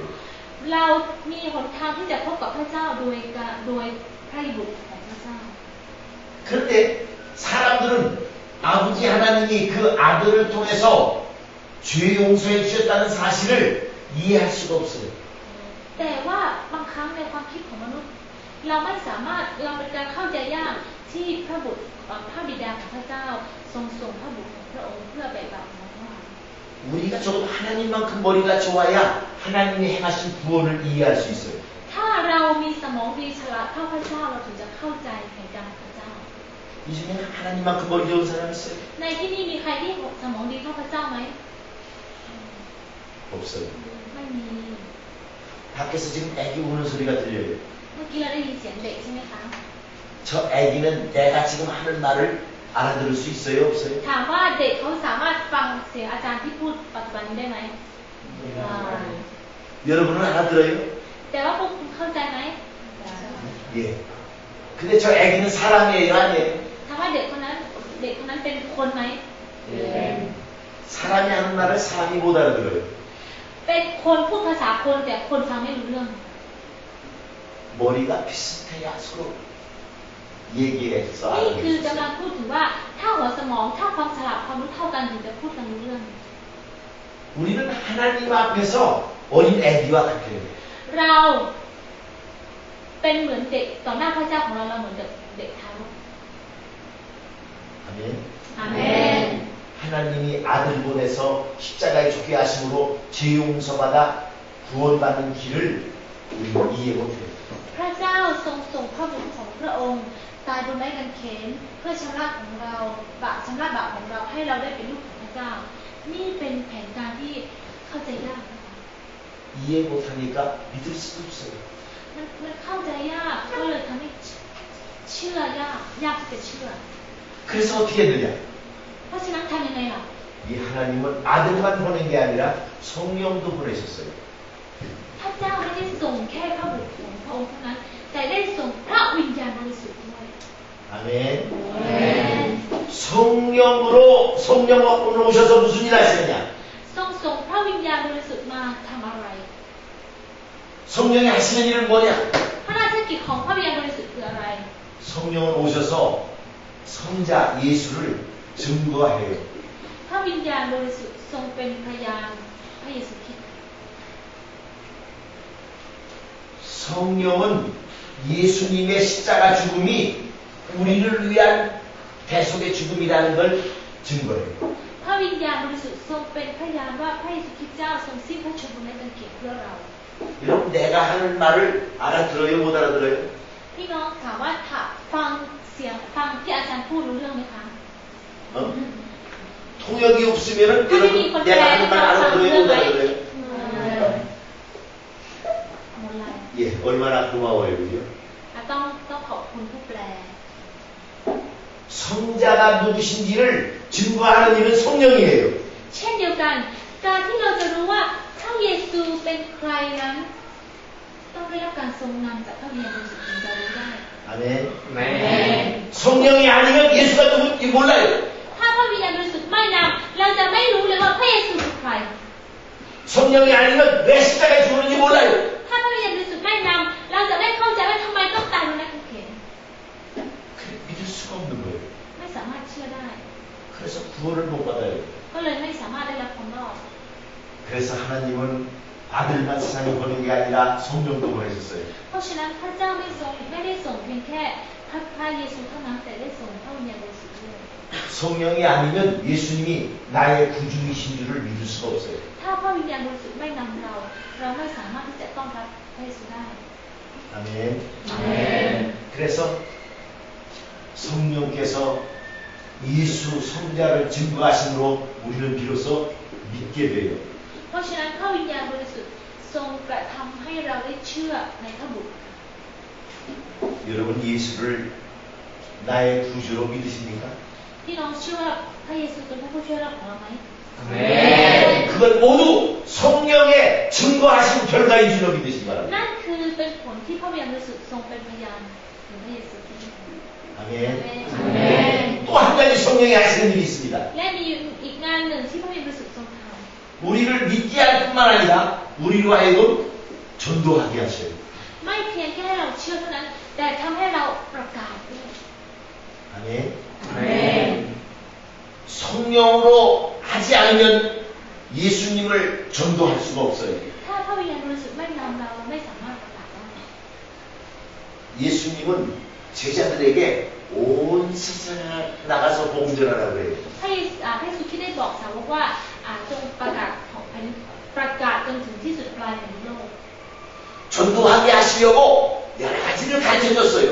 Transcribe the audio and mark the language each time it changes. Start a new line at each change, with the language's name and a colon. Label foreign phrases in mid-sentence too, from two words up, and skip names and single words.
Thai: เรามีหนทางที่จะพบกับพระเจ้าโดยพระบุตรของพระเจ้า
Korean: 그런데 사람들은 아버지 하나님이 그 아들을 통해서 죄 용서해 주셨다는 사실을 이해할 수가 없어요.
Thai: แต่ว่าบางครั้งในความคิดของมนุษย์เราไม่สามารถเราเป็นการเข้าใจยากที่พระบุตรพระบิดาของพระเจ้าทรงส่งพระบุตรของพระองค์เพื่อแบกบาปของเรา
Korean: 우리가 적어도 하나님만큼 머리가 좋아야 하나님이 행하신 구원을 이해할 수 있어요.
Thai: ถ้าเรามีสมองดีฉลาดเท่าพระเจ้าเราถึงจะเข้าใจแห่งการของพระเจ้า
Korean: 이 중에 하나님만큼 머리 좋은 사람 있어요?
Thai: ในที่นี้มีใครที่สมองดีเท่าพระเจ้าไหม
Korean: 없어요.
Thai: ไม่มี
Korean: 밖에서 지금 애기 우는 소리가 들려요.
Thai: เมื่อกี้เราได้ยินเสียงเด็กใช่ไหมคะ
Korean: 저 애기는 내가 지금 하는 말을 알아들을 수 있어요? 없어요?
Thai: ถามว่าเด็กเขาสามารถฟังเสียงอาจารย์ที่พูดปัจจุบันนี้ได้ไหม
Korean: 여러분은 알아들어요?
Thai: แต่ว่าพวกคุณเข้าใจไหม
Korean: 예. 근데 저 애기는 사람이에요? 아니에요?
Thai: ถามว่าเด็กคนนั้นเป็นคนไหม
Korean: 사람이 하는 말을 사람이 못 알아들어요.
Thai: เป็นคนพูดภาษาคนแต่คนฟังไม่รู้เรื่อง
Korean: 머리가 비슷해야 서로 얘기해서
Thai: นี่คือ
Korean: 알아듣겠어요.
Thai: กำลังพูดถึงว่าถ้าหัวสมองถ้าความฉลาดความรู้เท่ากันถึงจะพูดกันรู้เรื่อง
Korean: 우리는 하나님 앞에서 어린 애기와 같아요.
Thai: เราเป็นเหมือนเด็กต่อหน้าพระเจ้าของเราเหมือนเด็กทารก
Korean: 아멘.
Thai: อาเมน
Korean: 하나님이 아들 보내서 십자가에 죽게 하심으로 죄 용서받아 구원받는 길을 우리는 이해해 못해요.
Thai: พระเจ้าทรงส่งพระบุตรของพระองค์ตายบนไม้กางเขนเพื่อชำระของเราชำระบาปของเราให้เราได้เป็นลูกของพระเจ้า นี่เป็นแผนการที่เข้าใจยากนะคะ
Korean: 이해 못하니까 믿을 수도 없어요.
Thai: มันเข้าใจยากก็เลยทำให้เชื่อยากที่จะเชื่อ
Korean: 그래서 어떻게 했느냐?
Thai: เพราะฉะนั้นทำยังไงล่ะ
Korean: 이 하나님은 아들만 보낸 게 아니라 성령도 보내셨어요.
Thai: พระเจ้าไม่ได้ส่งแค่พระบุตรของพระองค์เท่านั้นแต่ได้ส่งพระวิญญาณบริสุทธิ์ด้วย
Korean: 아멘. 성령으로 오셔서 무슨 일 하시느냐?
Thai: ทรงส่งพระวิญญาณบริสุทธิ์มาทำอะไร
Korean: 성령이 하시는 일은 뭐냐?
Thai: พระราชกิจของพระวิญญาณบริสุทธิ์คืออะไร
Korean: 성령은 오셔서 성자 예수를 증거해요.
Thai: พระวิญญาณบริสุทธิ์ทรงเป็นพยานพระเยซูคริสต์
Korean: 성령은 예수님의 십자가 죽음이 우리를 위한 대속의 죽음이라는 걸 증거해요.
Thai: พระวิญญาณบริสุทธิ์ทรงเป็นพยานว่าพระเยซูคริสต์เจ้าทรงสิ้นพระชนม์ในกางเขนเพื่อเรา
Korean: 여러분 내가 하는 말을 알아들어요? 못 알아들어요?
Thai: พี่น้องถามว่าถ้าฟังเสียงฟังที่อาจารย์พูดรู้เรื่องไหมคะ
Korean: 통역이 없으면은 여러분 내가 하는 말 알아들어요? 못 알아들어요?
Thai: หมดเลย
Korean: 예, 얼마나 고마워요, 그죠?
Thai: ต้องขอบคุณผู้แปล
Korean: 성자가 누구신지를 증거하는 일은 성령이에요.
Thai: เช่นเดียวกันการที่เราจะรู้ว่าพระเยซูเป็นใครนั้นต้องได้รับการทรงนำจากพระวิญญาณบริสุทธิ์ถึงจะรู้ได้
Korean: 아멘. 네. 성령이 아니면 예수가 누군지 몰라요.
Thai: ถ้าพระวิญญาณบริสุทธิ์ไม่นำเราจะไม่รู้เลยว่าพระเยซูคือใคร
Korean: 성령이 아니면 왜 십자가에 죽었는지 몰라요.
Thai: ถ้าพระวิญญาณบริสุทธิ์ไม่นำเราจะไม่เข้าใจว่าทำไมต้องตายบนไม้กางเขน
Korean: 믿을 수가 없는 거예요.
Thai: ไม่สามารถเชื่อได้
Korean: 그래서 구원을 못 받아요.
Thai: ก็เลยไม่สามารถได้รับความรอด
Korean: 그래서 하나님은 아들만 세상에 보낸 게 아니라 성령도 보내셨어요.
Thai: เพราะฉะนั้นพระเจ้าไม่ได้ส่งเพียงแค่พระเยซูเท่านั้นแต่ได้ส่งพระวิญญาณบริสุทธิ์ด้วย
Korean: 성령이 아니면 예수님이 나의 구주이신 줄을 믿을 수가 없어요.
Thai: ถ้าพระวิญญาณบริสุทธิ์ไม่นำเราไม่สามารถที่จะต้อนรับพระเยซูได้
Korean: 아멘. 아멘. 그래서 성령께서 예수 성자를 증거하심으로 우리는 비로소 믿게 돼요.
Thai: เพราะฉะนั้นพระวิญญาณบริสุทธิ์ทรงกระทำให้เราได้เชื่อในพระบุตร
Korean: 여러분 예수를 나의 구주로 믿으십니까?
Thai: พี่น้องเชื่อพระเยซูเป็นพระผู้ช่วยเราของเราไหม
Korean: 아멘. 그건 모두 성령의 증거하신 결과인 줄로 믿으시기 바랍니다.
Thai: นั่นคือเป็นผลที่พระวิญญาณบริสุทธิ์ทรงเป็นพยานถึงพระเยซูคริสต์
Korean: 아멘. 아멘. 또 한 가지 성령이 하시는 일이 있습니다.
Thai: และมีอีกงานหนึ่งที่พระวิญญาณบริสุทธิ์ทรงท
Korean: 우리를 믿게 할 뿐만 아니라 우리로 하여금 전도하게 하셔요.
Thai: ำไม่เพียงแค่ให้เราเชื่อเท่านั้นแต่ทำให้เราประกาศด้วย
Korean: 아멘. 아멘. 성령으로 하지 않으면 예수님을 전도할 수가 없어요.
Thai: ถ้าพระวิญญาณบริสุทธิ์ไม่นำเราเราไม่สามารถประกาศได้
Korean: 예수님은 제자들에게 온 세상에 나가서 복음 전하라고 그래요.
Thai: พระเยซูคริสต์ได้บอกสาวกว่าจงประกาศของประกาศจนถึงที่สุดปลายแผ่นโลก
Korean: 전도하게 하시려고 여러 가지를 가르쳐줬어요.